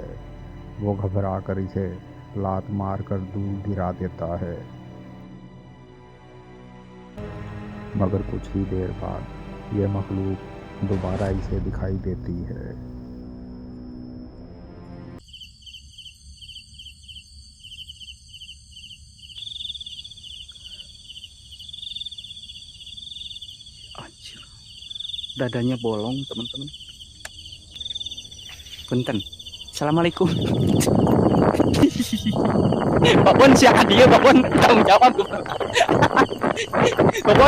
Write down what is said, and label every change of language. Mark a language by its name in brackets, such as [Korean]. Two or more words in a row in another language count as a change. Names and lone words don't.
[Hindi] वो घबरा कर इसे लात मार कर दूर गिरा देता है। मगर कुछ ही देर बाद ये मखलूक दोबारा इसे दिखाई देती है। [Indonesian] Anjir. Dadanya bolong teman-teman. Punten. Assalamualaikum. Pak Bon siapa dia Pak Bon tanggung jawab. Pak Bon.